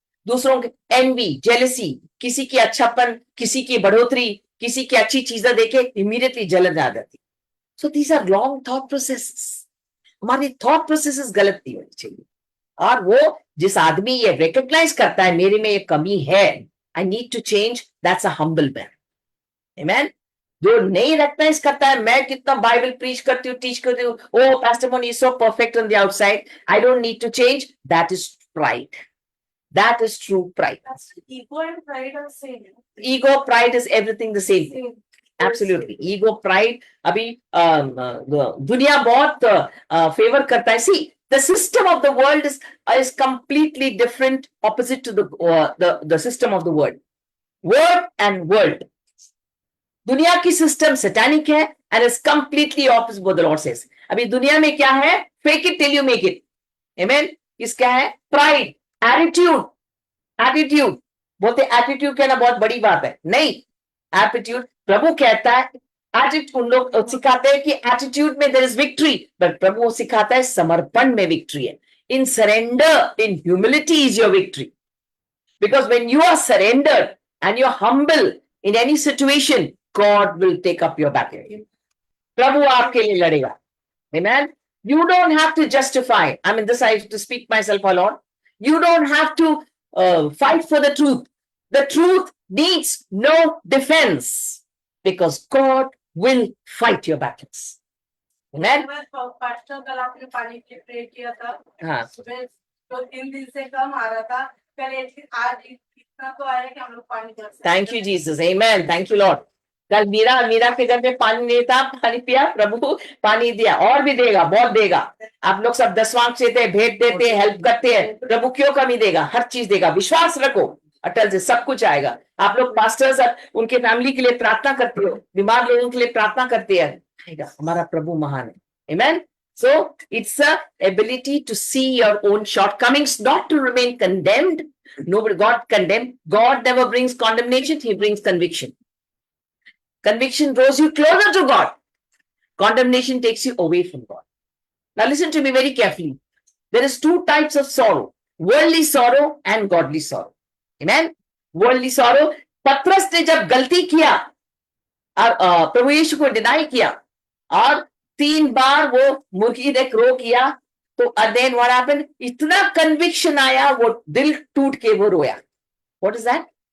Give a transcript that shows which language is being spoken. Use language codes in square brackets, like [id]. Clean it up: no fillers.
[hi] दूसरों के envy, jealousy, किसी की अच्छापन, किसी की बढ़ोतरी, किसी की अच्छी चीजें देखे immediately जलन आ जाती। [en] So these are wrong thought processes. [hi] हमारी thought processes गलत नहीं होनी चाहिए। और वो जिस आदमी ये recognize करता है मेरे में ये कमी है, [en] I need to change, that's a humble man. Amen. [hi] जो नहीं recognize करता है मैं कितना बाइबल preach करती हूँ, [en] teach करती हूँ, oh Pastor Moni is so perfect on the outside, I don't need to change, that is pride. That is true pride. Ego and pride are same. Ego, pride is everything the same. Absolutely. [hi] Ego, pride, अभी दुनिया बहुत favor करता है। [en] See, the system of the world is completely different, opposite to the system of the world. Word and world. [hi] दुनिया की system satanic है [en] and is completely opposite what the Lord says. [hi] अभी दुनिया में क्या है? [en] Fake it till you make it. Amen. [hi] इसका है pride, attitude. बोलते attitude कहना बहुत बड़ी बात है। नहीं, attitude प्रभु कहता है, attitude उन लोग सिखाते हैं कि attitude में [en] there is victory, [hi] but प्रभु सिखाता है समर्पण में victory है। [en] In surrender, in humility is your victory. Because when you are surrendered and you're humble in any situation, God will take up your battle. [hi] प्रभु आपके लिए लड़ेगा। Amen. [en] You don't have to justify. I mean, this I have to speak myself a lot. You don't have to fight for the truth. The truth needs no defense because God will fight your battles. Amen. [hi] Pastor कल आपने पानी के pray किया था, हाँ। सुबह तो 3 दिन से कम आ रहा था, पहले आज इतना तो आया कि हम लोग पानी भर सकते। [en] Thank you Jesus. Amen. Thank you Lord. [hi] कल मीरा के घर में पानी नहीं था, पानी पिया, प्रभु पानी दिया और भी देगा, बहुत देगा। आप लोग सब 10वां देते हैं, भेंट देते हैं, हेल्प करते हैं, प्रभु क्यों कमी देगा? हर चीज देगा। विश्वास रखो, अटल से सब कुछ आएगा। आप लोग पास्टर्स उनके फैमिली के लिए प्रार्थना करते हो, बीमार लोगों के लिए प्रार्थना करते हैं, आएगा। हमारा प्रभु महान है। Amen. [en] So it's a ability to see your own shortcomings, not to remain condemned. Nobody God condemned. God never brings condemnation, he brings conviction. Conviction draws you closer to God. Condemnation takes you away from God. Now listen to me very carefully. There is 2 types of sorrow, worldly sorrow and godly sorrow. Amen. Worldly sorrow, [hi] पत्रस ने जब गलती किया और प्रभु यीशु को deny किया और 3 बार वो मुर्गी ने क्रो किया, तो [en] then what happened? [hi] इतना conviction आया, वो दिल टूट के वो रोया। [en] What is that?